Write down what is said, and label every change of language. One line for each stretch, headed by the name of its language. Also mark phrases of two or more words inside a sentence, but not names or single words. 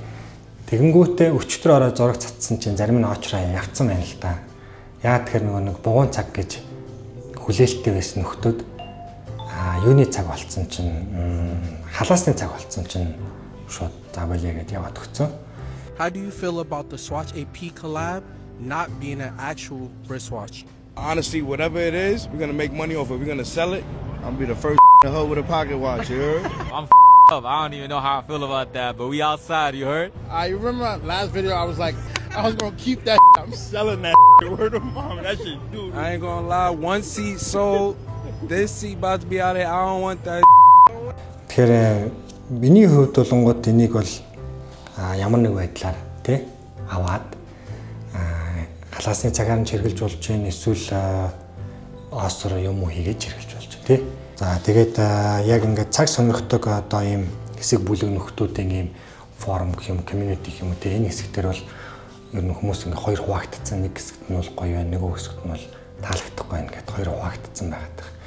Mongolian: Тэгэнгүүтээ өчтөр орой зураг цацсан чинь зарим нь очроо явцсан байна л да. Яа тэгэхээр нөгөө нэг бугуун цаг гэж хүлээлттэй байсан нөхдүүд юуны цаг болцсон чинь халаасны цаг болцсон чинь шууд завлаа гэдээ яваад өгцөн.
English: How do you feel about the Swatch AP collab not being an actual wristwatch? Honestly, whatever it is, we're gonna make money off it. We're gonna sell it. I'm gonna be the first to hoe with a pocket watch, you heard? I'm up. I don't even know how I feel about that, but we outside, you heard? I remember my last video, I was like, I was gonna keep that. I'm selling that word of mom. That shit, dude. I ain't gonna lie, one seat sold. This seat about to be out there. I don't want that.
Mongolian: Тэгэхээр миний хувьд болонгууд энийг бол ямар нэг байдлаар тий аваад халаасны цагаар нь чиргэлж болж байна, эсвэл осор юм уу хийгээд чиргэлж болж байна тий. За тэгээд яг ингээд цаг сонирхдаг одоо ийм хэсэг бүлэг нөхдүүдийн ийм форум гэх юм, community гэх юм уу тий энэ хэсэгтэр бол ер нь хүмүүс ингээд хоёр хуваагдсан, нэг хэсэгт нь бол гоё байна, нөгөө хэсэгт нь бол таалагдахгүй байна гэдээ хоёр хуваагдсан байгаад.